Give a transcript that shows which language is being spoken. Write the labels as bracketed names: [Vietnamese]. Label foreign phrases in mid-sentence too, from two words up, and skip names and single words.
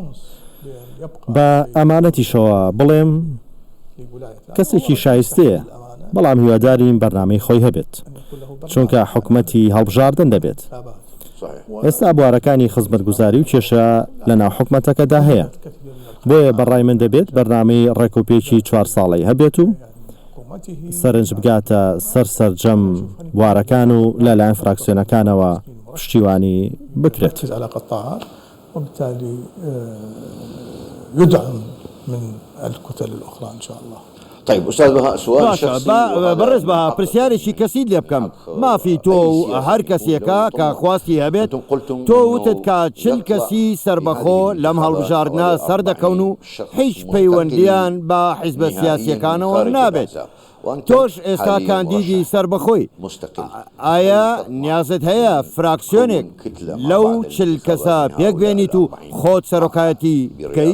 [Central Kurdish] بە ئەمانەتیشەوە بڵێم کەسێکی شایستەیە بەڵام هیواداریم بەرنامەی خۆی هەبێت چونکە حکومەتی هەڵبژاردن دەبێت ئێستا بوارەکانی خزمەتگوزاری و کێشە لە ناو حکومەتەکەدا هەیە بۆیە بەڕای من دەبێت بەرنامەی ڕێکوپێکی 4 ساڵی هەبێت و سەرنج بگاتە سەرجەم بوارەکان و لەلایەن فراکسیۆنەکانەوە پشتیوانی بکرێت [Arabic] على قطاع وبالتالي يدعم من الكتل الأخرى إن شاء الله. طيب أستاذ بهاء سؤال شخصي [Central Kurdish] بەڕێز بەها پرسیارێکی کەسی لێ بکەم مافی تۆ و هەر کەسێکە کە خواستی هەبێت تۆ وتت کە چل کەسی سربەخۆ لەم هەڵبژاردنە سەردەکەون و هیچ پەیوەندیان بە حیزبە سیاسیەکانەوە نابێت تۆش ئێستا کاندیدی سربەخۆی ئایا نیازت هەیە فراکسیۆنێک لەو چل کەسە پێک بێنیت و خۆت سەرۆکایەتی بکەیت